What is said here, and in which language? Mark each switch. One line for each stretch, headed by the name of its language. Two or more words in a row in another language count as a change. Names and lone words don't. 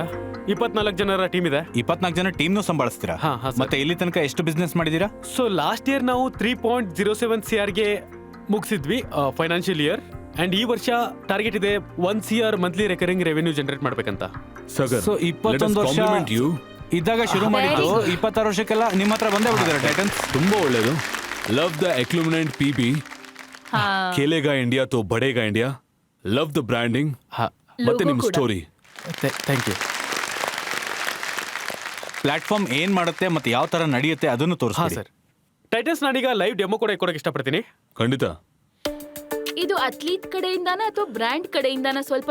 Kannada: 24 ಜನರ ಟೀಮ್ ಇದೆ. 24 ಜನ ಟೀಮ್ನು ಸಂಭಾಳಿಸ್ತೀರಾ? ಮತ್ತೆ ಇಲ್ಲಿ ತನಕ ಎಷ್ಟು ಬಿಸ್ನೆಸ್ ಮಾಡಿದೀರಾ? ಸೊ
English: last year
Kannada: ನಾವು 3.07 CR ಗೆ ಮುಗಿಸಿದ್ವಿ
English: financial year.
Kannada: ಅಂಡ್ ಈ ವರ್ಷ ಟಾರ್ಗೆಟ್ ಇದೆ
English: 1 CR monthly recurring revenue generate
Kannada: ಮಾಡ್ಬೇಕಂತ.
English: Sagar, ಸೊ let us
Kannada: 21 ವರ್ಷ
English: compliment you.
Kannada: ಇದ್ದಾಗ ಶುರು ಮಾಡಿದ್ದು 26 ವರ್ಷಕ್ಕೆಲ್ಲ ನಿಮ್ಮ ಹತ್ರ ಬಂದೇ ಬಿಟ್ಟಿದ್ದಾರೆ ಟೈಟನ್ಸ್. ತುಂಬಾ ಒಳ್ಳೇದು.
English: love the ekluminent
Kannada: PB.
Hindi: खेलेगा इंडिया तो बढ़ेगा इंडिया.
English: love the branding
Kannada: ಮತ್ತೆ ನಿಮ್ಮ ಸ್ಟೋರಿ.
English: thank you.
Kannada: ಪ್ಲಾಟ್ಫಾರ್ಮ್ ಏನ್ ಮಾಡುತ್ತೆ ಮತ್ತೆ ಯಾವ ತರ ನಡೆಯುತ್ತೆ ಅದನ್ನು ಹಾ ತೋರಿಸಿ ಸರ್. ಟೈಟನ್ಸ್ ನಾನೀಗ
English: live demo
Kannada: ಕೂಡ ಕೊಡಕ್ಕೆ ಇಷ್ಟಪಡ್ತೀನಿ. ಖಂಡಿತ. ಇದು ಅಥ್ಲೀಟ್ ಕಡೆಯಿಂದಾನ ಅಥವಾ ಬ್ರ್ಯಾಂಡ್ ಕಡೆಯಿಂದಾನ ಸ್ವಲ್ಪ